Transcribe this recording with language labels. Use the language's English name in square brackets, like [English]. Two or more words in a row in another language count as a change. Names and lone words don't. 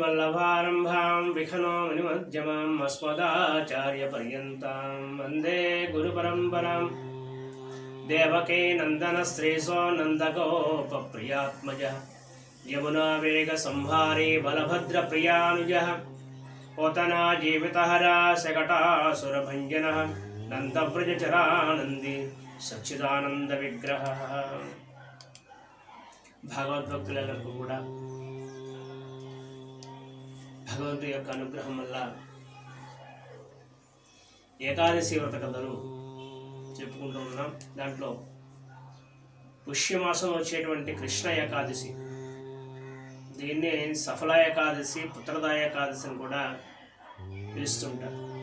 [Sanskrit] सदाशिवसमारम्भां विखनो मणिमध्यमाम् अस्मदाचार्यपर्यन्तां वन्दे गुरुपरम्परां देवकी नन्दनश्रीसो नन्दगोपप्रियात्मजः यमुनावेगसंहारी बलभद्रप्रियानुजः पोतना जीवितहरा शकटासुरभञ्जनः नन्दव्रजचरानन्दी सच्चिदानन्दविग्रहः। [Telugu] భగవద్భక్తులకు కూడా భగవంతుడి యొక్క అనుగ్రహం వల్ల ఏకాదశి వ్రత కథను చెప్పుకుంటూ ఉన్నాం. దాంట్లో పుష్యమాసం వచ్చేటువంటి కృష్ణ ఏకాదశి, దీన్ని సఫల ఏకాదశి, పుత్రదా ఏకాదశి అని కూడా పిలుస్తుంటారు.